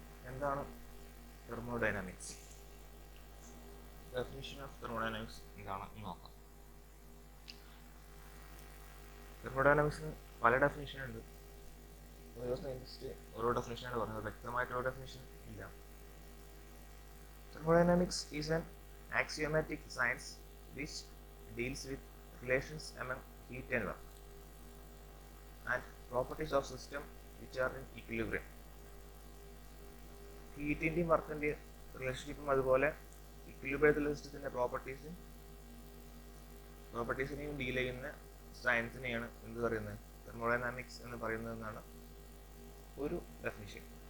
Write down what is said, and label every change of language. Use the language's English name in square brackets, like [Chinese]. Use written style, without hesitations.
[Malayalam] എന്താണ് thermodynamics? Definition of thermodynamics എന്താണെന്ന് നോക്കാം. തെർമോഡൈനാമിക്സിന് പല ഡെഫിനിഷൻ ഉണ്ട്. ഓരോ സയൻറ്റിസ്റ്റ് ഓരോ ഡെഫിനിഷനാണ് പറഞ്ഞത്, വ്യക്തമായിട്ടുള്ള ഡെഫിനിഷൻ ഇല്ല. [English] Thermodynamics is an axiomatic science which deals with relations among heat and work and properties of system which are in equilibrium. [Malayalam] ഹീറ്റിൻ്റെയും വർക്കിൻ്റെയും റിലേഷൻഷിപ്പും അതുപോലെ ഇക്വിലിബ്രിയത്തിലുള്ള സിസ്റ്റത്തിൻ്റെ പ്രോപ്പർട്ടീസിനെയും ഡീൽ ചെയ്യുന്ന സയൻസിനെയാണ് എന്ത് പറയുന്നത്, തെർമോഡൈനാമിക്സ് എന്ന് പറയുന്നതെന്നാണ് ഒരു ഡെഫിനിഷൻ.